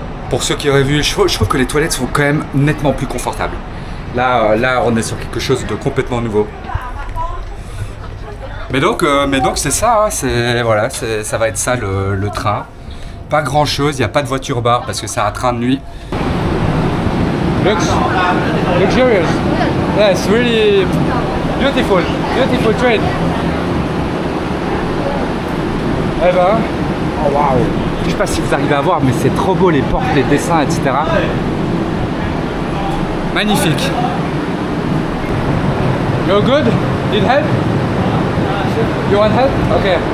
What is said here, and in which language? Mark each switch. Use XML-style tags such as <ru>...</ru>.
<fr>Pour ceux qui auraient vu, je trouve que les toilettes sont quand même nettement plus confortables. Là on est sur quelque chose de complètement nouveau. Mais donc c'est ça, hein, voilà, ça va être ça le train. Pas grand chose, il n'y a pas de voiture bar parce que c'est un train de nuit.</fr> <en>Looks luxurious. Yes, really beautiful train.</en> <fr>Eh ben, oh wow. Je sais pas si vous arrivez à voir, mais c'est trop beau les portes, les dessins, etc. Magnifique.</fr> <en>You're good? Need help? You want help? Ok.</en>